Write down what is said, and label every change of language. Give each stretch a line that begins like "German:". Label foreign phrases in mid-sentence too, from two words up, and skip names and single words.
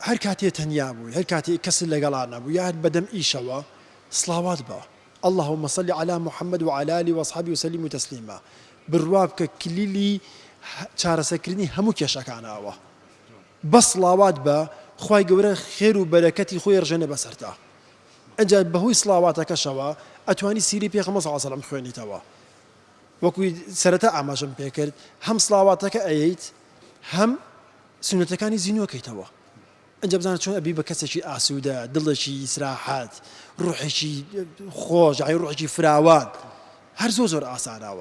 Central Kurdish: هەر کاتێ تەنیا بووی هەر کاتێ کەس لەگەڵا نەبوو یا بەدەم ئیشەوە سڵاوات بە
Arabic: اللهم صل على محمد وعلى آله وأصحابه وسلم تسليما
Central Kurdish: بڕوا بکە کلیلی چارەسەرکردنی هەموو کێشەکانەوە بە سڵاوات بە خوای گەورە خێر و بەرەکەتی خۆی ڕژێنێ بەسەرتا ئەجا بەهۆی سڵاواتەکەشەوە ئەتوانی سیری پێغەمبەر
Arabic: صلی الله علیه و سلم
Central Kurdish: خوێنیتەوە وەکوی سەرەتا ئاماژەم پێکرد هەم سڵاواتەکە ئەیەیت هەم سنەتەکانی زینوەکەیتەوە ئەنجا بزانە چۆن ئەبی بە کەسێکی ئاسوودە دڵێکی ئیسراحەت ڕوحێکی خۆش ڕوحێکی فراوان هەر زۆر ئاساناوە